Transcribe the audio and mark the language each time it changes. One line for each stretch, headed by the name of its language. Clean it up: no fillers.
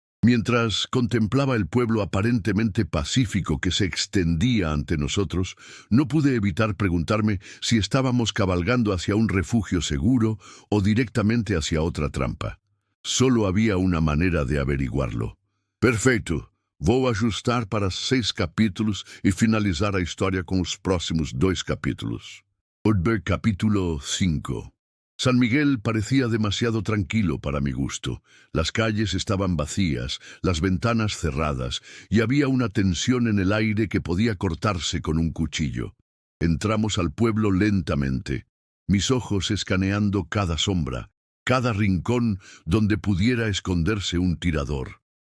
Spanish: Mientras contemplaba el pueblo aparentemente pacífico que se extendía ante nosotros, no pude evitar preguntarme si estábamos cabalgando hacia un refugio seguro o directamente hacia otra trampa. Solo había una manera de averiguarlo.
Portuguese: Perfeito. Vou ajustar para 6 capítulos e finalizar a história com os próximos 2 capítulos.
Spanish: Capítulo 5. San Miguel parecía demasiado tranquilo para mi gusto. Las calles estaban vacías, las ventanas cerradas, y había una tensión en el aire que podía cortarse con un cuchillo. Entramos al pueblo lentamente, mis ojos escaneando cada sombra, cada rincón donde pudiera esconderse un tirador.